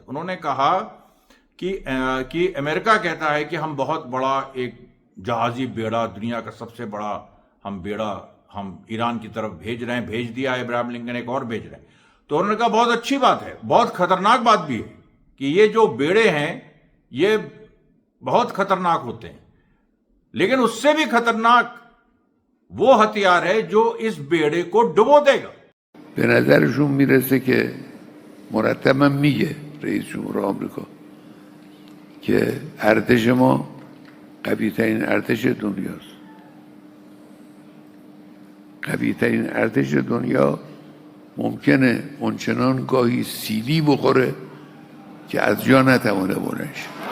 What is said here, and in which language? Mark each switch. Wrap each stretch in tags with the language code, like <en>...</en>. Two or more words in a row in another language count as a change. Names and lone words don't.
<hi>उन्होंने कहा कि अमेरिका कहता है कि हम बहुत बड़ा एक जहाजी बेड़ा, दुनिया का सबसे बड़ा हम बेड़ा हम ईरान की तरफ भेज रहे हैं, भेज दिया है इब्राहिम लिंकन, एक और भेज रहे हैं। तो उन्होंने कहा बहुत अच्छी बात है, बहुत खतरनाक बात भी है कि ये जो बेड़े हैं ये बहुत खतरनाक होते हैं, लेकिन उससे भी खतरनाक वो हथियार है जो इस बेड़े को डुबो देगा।</hi> <fa>به نظرشون میرسه که مرتبا میگه رئیس جمهور آمریکا که ارتش ما قوی ترین ارتش دنیاست. قوی ترین ارتش دنیا ممکنه اونچنان گاهی سیلی بخوره که از جا نتوانه بلند شه.</fa>